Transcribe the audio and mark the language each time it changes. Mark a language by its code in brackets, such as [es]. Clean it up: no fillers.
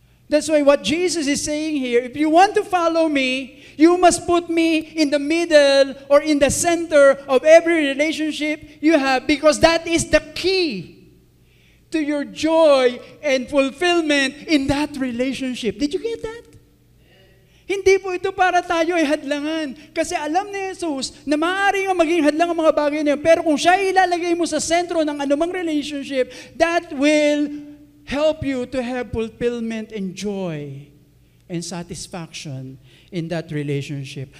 [en] That's why what Jesus is saying here, if you want to follow me, you must put me in the middle or in the center of every relationship you have, because that is the key to your joy and fulfillment in that relationship. Did you get that? [tl] Hindi po ito para tayo ay hadlangan. Kasi alam ni Jesus na maaaring maging hadlang ang mga bagay na yun. Pero kung siya ilalagay mo sa sentro ng anumang relationship, [en] that will help you to have fulfillment and joy and satisfaction in that relationship.